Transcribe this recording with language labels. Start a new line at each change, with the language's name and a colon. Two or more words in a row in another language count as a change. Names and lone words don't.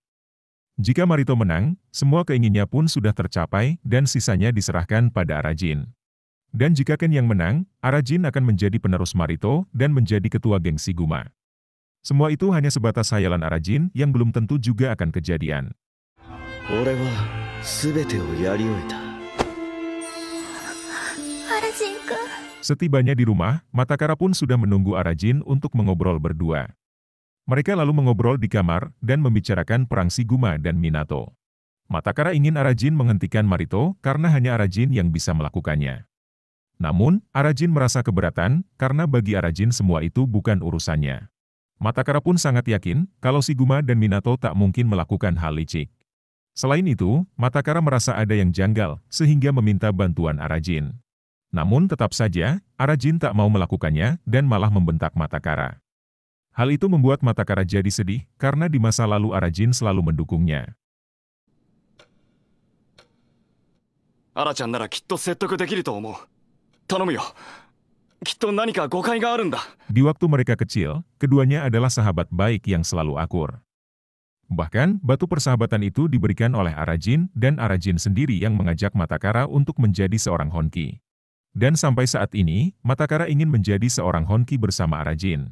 Indonesian: Jika Marito menang, semua keinginannya pun sudah tercapai dan sisanya diserahkan pada Arajin. Dan jika Ken yang menang, Arajin akan menjadi penerus Marito dan menjadi ketua geng Shiguma. Semua itu hanya sebatas hayalan Arajin yang belum tentu juga akan kejadian.
Japanese: 俺は全てをやり終えた。 Arajin君。
Indonesian: Setibanya di rumah, Matakara pun sudah menunggu Arajin untuk mengobrol berdua. Mereka lalu mengobrol di kamar dan membicarakan perang Shiguma dan Minato. Matakara ingin Arajin menghentikan Marito karena hanya Arajin yang bisa melakukannya. Namun, Arajin merasa keberatan karena bagi Arajin semua itu bukan urusannya. Matakara pun sangat yakin kalau Shiguma dan Minato tak mungkin melakukan hal licik. Selain itu, Matakara merasa ada yang janggal sehingga meminta bantuan Arajin. Namun tetap saja, Arajin tak mau melakukannya dan malah membentak Matakara. Hal itu membuat Matakara jadi sedih karena di masa lalu Arajin selalu mendukungnya.
Japanese: アラちゃんならきっと説得できると思う。頼むよ。きっと何か誤解があるんだ。
Indonesian: Di waktu mereka kecil, keduanya adalah sahabat baik yang selalu akur. Bahkan, batu persahabatan itu diberikan oleh Arajin dan Arajin sendiri yang mengajak Matakara untuk menjadi seorang Honki. Dan sampai saat ini, Matakara ingin menjadi seorang Honki bersama Arajin.